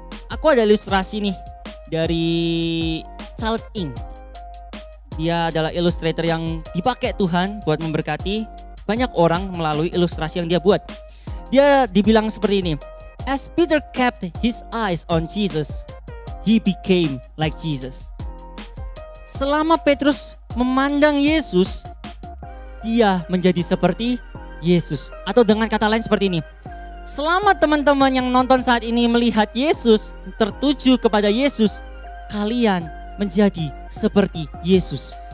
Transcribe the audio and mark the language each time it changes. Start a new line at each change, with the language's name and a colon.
Indonesian: Aku ada ilustrasi nih dari Charles Ing. Dia adalah ilustrator yang dipakai Tuhan buat memberkati banyak orang melalui ilustrasi yang dia buat. Dia dibilang seperti ini.
English: As Peter kept his eyes on Jesus, he became like Jesus.
Indonesian: Selama Petrus memandang Yesus, dia menjadi seperti Yesus. Atau dengan kata lain seperti ini. Selama teman-teman yang nonton saat ini melihat Yesus, tertuju kepada Yesus, kalian menjadi seperti Yesus.